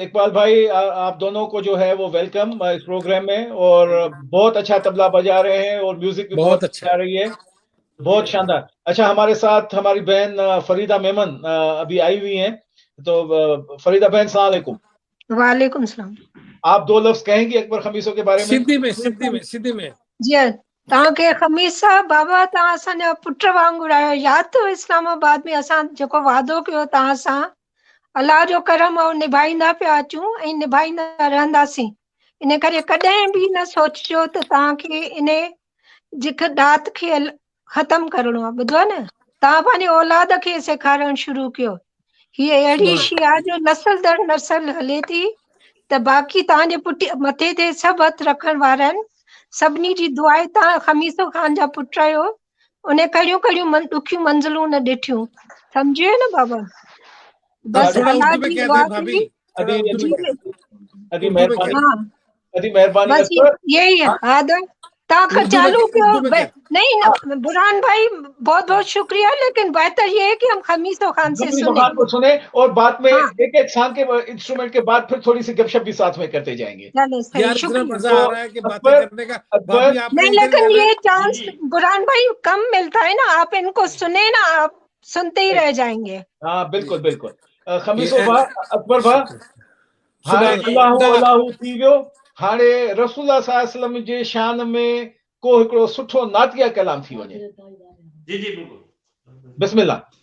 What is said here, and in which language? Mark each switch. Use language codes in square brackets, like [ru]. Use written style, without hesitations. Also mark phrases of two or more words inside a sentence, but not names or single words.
[hi] इकबाल भाई, आप दोनों को जो है वो वेलकम इस प्रोग्राम में, और बहुत अच्छा तबला बजा रहे हैं और म्यूजिक भी बहुत अच्छा आ रही है, बहुत शानदार। अच्छा, हमारे साथ हमारी बहन फरीदा मेमन अभी आई हुई हैं। तो फरीदा बहन, [ar] سلام عليكم. وعليكم السلام. [hi] आप दो लफ्ज कहेंगी अकबर खमीसो के बारे में? सिंधी में [sd] जी तव्हांखे खमीस साहब, बाबा तव्हां असांजा पुट वांगुरु आहियो। यादि अथव इस्लामाबाद में असां जेको वादो कयो तव्हां सां, अलाह जो करम ऐं निभाईंदा पिया अचूं ऐं निभाईंदा रहंदासीं। इन करे कॾहिं बि न सोचिजो त तव्हांखे इन जिख दात खे ख़तम करणो आहे। ॿुधो न, तव्हां पंहिंजे औलाद खे सेखारणु शुरू कयो। हीअ अहिड़ी शइ आहे जो नस्ल दर नस्ल हले थी, त बाक़ी तव्हांजे पुट मथे ते सभु हथ रखण वारा आहिनि। सभिनी जी दुआ आहे। तव्हां खमीसो ख़ान जा पुट आहियो, उन कहिड़ियूं ॾुखियूं मंज़िलूं न ॾिठियूं, सम्झियो न बाबा। बस अल्लाह जी दुआ करी। मेहरबानी। [hi] बस यही है [sd] आदर तव्हां चालू कयो। [hi] नहीं बुरहान भाई, बहुत बहुत शुक्रिया, लेकिन बेहतर ये है कि हम खमीसो खान से सुने और बाद में एक एक शान के इंस्ट्रूमेंट के बाद फिर थोड़ी सी गपशप भी साथ में करते जाएंगे। नहीं, लेकिन ये चांस बुरहान भाई कम मिलता है ना, आप इनको सुने ना, आप सुनते ही रह जाएंगे। हाँ बिल्कुल बिल्कुल। [sd] खमीसो भा, अकबर भा, हाणे अल्लाहु थी वियो। हाणे रसूलुल्लाह [ar] صلى الله عليه وسلم [sd] जे शान में को हिकिड़ो सुठो नातिया कलाम थी वञे। [hi] जी जी बिल्कुल। बिस्मिल्लाह।